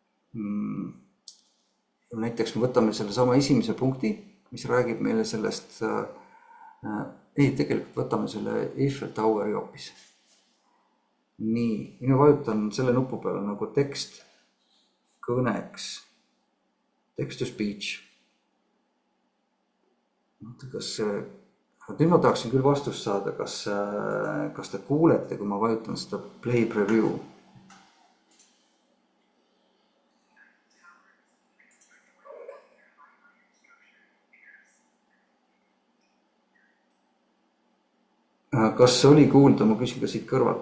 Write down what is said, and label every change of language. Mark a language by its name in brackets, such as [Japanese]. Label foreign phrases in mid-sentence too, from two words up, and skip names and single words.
[Estonian] Näiteks me võtame selle sama esimese punkti, mis räägib meile sellest, tegelikult võtame selle Eiffel Toweri hoopis. Nii, mina vajutan selle nupu peale nagu tekst kõneks, [English] text to speech. [Estonian] Kas nüüd ma tahaksin küll vastust saada, kas te kuulete, kui ma vajutan seda [English] play preview. [Estonian] Kas oli kuulda, ma küsin ka siit kõrvalt.